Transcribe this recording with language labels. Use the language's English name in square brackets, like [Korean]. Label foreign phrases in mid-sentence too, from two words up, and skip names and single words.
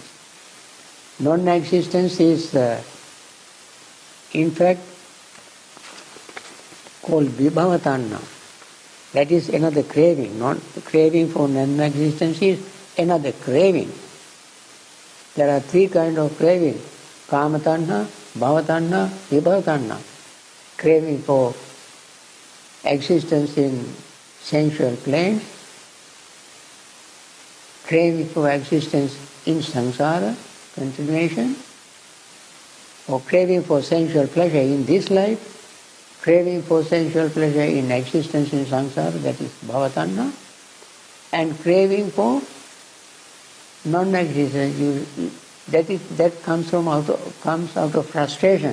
[English] Non-existence is in fact called Bhavana. That is another craving. Not the craving for non-existence is another craving. There are three kinds of craving: [Pali] Kama tanha, Bhava tanha, Vibhava tanha. [English] Craving for existence in sensual planes, craving for existence in samsara, continuation, or craving for sensual pleasure in this life, craving for sensual pleasure in existence in samsara, that is bhavatanha, and craving for non-existence, that comes out of frustration.